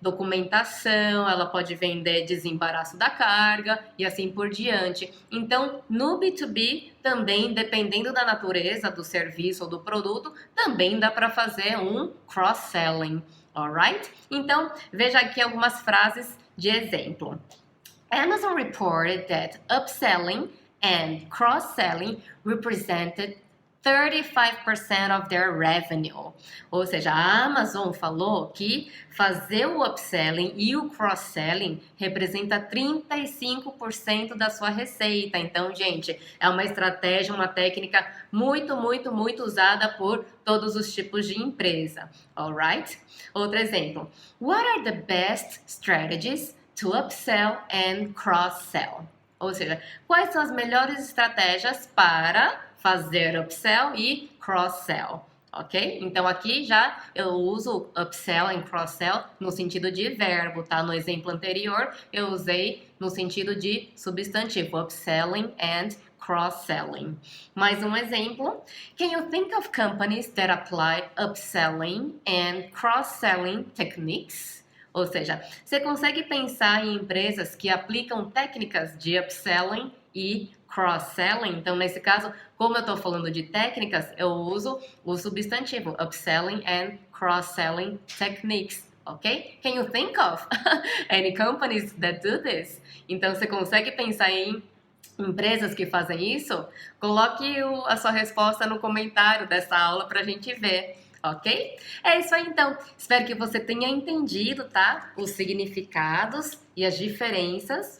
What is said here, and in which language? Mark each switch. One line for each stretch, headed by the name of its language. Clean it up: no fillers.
Portuguese: documentação, ela pode vender desembaraço da carga e assim por diante. Então, no B2B também, dependendo da natureza do serviço ou do produto, também dá para fazer um cross-selling,
English: alright?
Portuguese: Então, veja aqui algumas frases de exemplo.
English: Amazon reported that upselling and cross-selling represented 35% of their revenue.
Portuguese: Ou seja, a Amazon falou que fazer o upselling e o cross-selling representa 35% da sua receita. Então, gente, é uma estratégia, uma técnica muito, muito, muito usada por todos os tipos de empresa.
English: Alright?
Portuguese: Outro exemplo.
English: What are the best strategies to upsell and cross-sell?
Portuguese: Ou seja, quais são as melhores estratégias para fazer upsell e cross-sell, ok? Então aqui já eu uso upsell e cross-sell no sentido de verbo, tá? No exemplo anterior eu usei no sentido de substantivo,
English: upselling and cross-selling.
Portuguese: Mais um exemplo.
English: Can you think of companies that apply upselling and cross-selling techniques?
Portuguese: Ou seja, você consegue pensar em empresas que aplicam técnicas de upselling e cross-selling? Então, nesse caso, como eu estou falando de técnicas, eu uso o substantivo
English: upselling and cross-selling techniques,
Portuguese: ok?
English: Can you think of any companies that do this?
Portuguese: Então, você consegue pensar em empresas que fazem isso? Coloque a sua resposta no comentário dessa aula para a gente ver. Ok? É isso aí então. Espero que você tenha entendido, tá? Os significados e as diferenças.